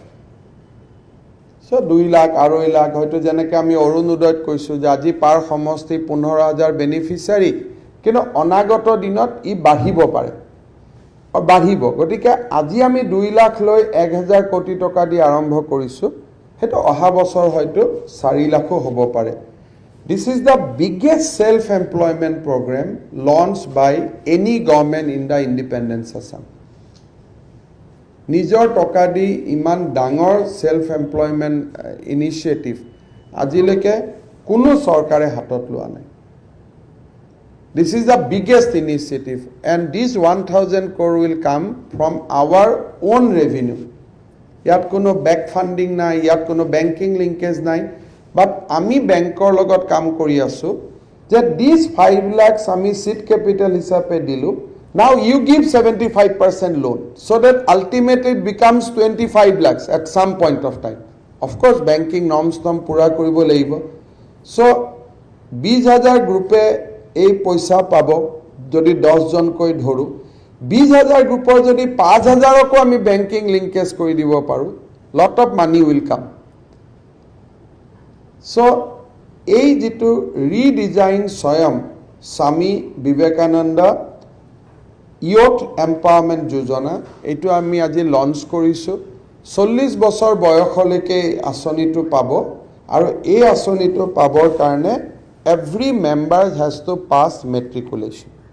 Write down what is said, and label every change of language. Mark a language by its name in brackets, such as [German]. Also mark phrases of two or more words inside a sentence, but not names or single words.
[Assamese] সো 2 লাখ 2.5 লাখ হয়তো যেনেকৈ আমি অৰুণোদয়ত কৈছো যে আজি পাৰ সমষ্টি 15000 বেনিফিচিয়াৰী কিন্তু অনাগত দিনত ই বাঢ়িব পাৰে বাঢ়িব গতিকে আজি আমি 2 লাখ লৈ 1000 কোটি টকা দি আৰম্ভ কৰিছো হেতু অহা বছৰ হয়তো 4 লাখো হ'ব পাৰে [English] This is the biggest self-employment program launched by any government in the independence Assam. [Assamese] নিজৰ টকা দি ইমান ডাঙৰ [English] self-employment initiative [Assamese] আজিলৈকে কোনো চৰকাৰে হাতত লোৱা নাই. [English] This is the biggest initiative and this 1000 crore will come from our own revenue. [Assamese] ইয়াত কোনো [English] bank funding [Assamese] নাই, ইয়াত কোনো [English] banking linkage [Assamese] নাই, বাট আমি বেংকৰ লগত কাম কৰি আছোঁ যে [English] this 5 lakhs [Assamese] আমি [English] seed capital [Assamese] হিচাপে দিলোঁ. [English] Now you give 75% loan so that ultimately it becomes 25 lakhs at some point of time. Of course, banking norms [Assamese] পূৰা কৰিব লাগিব. So 20,000 গ্ৰুপে এই পইচা পাব যদি 10 জন কৈ ধৰো. 20,000 গ্ৰুপৰ যদি 5,000কো আমি [English] banking linkage [Assamese] কৰি দিব পাৰো, [English] lot of money will come. [Assamese] So এই যেটো ৰিডিজাইন স্বয়ং স্বামী বিবেকানন্দ ইয়থ এম্পাৱাৰমেণ্ট যোজনা, এইটো আমি আজি লঞ্চ কৰিছোঁ. 40 বছৰ বয়সলৈকে আঁচনিটো পাব, আৰু এই আঁচনিটো পাবৰ কাৰণে [English] every member has to pass matriculation.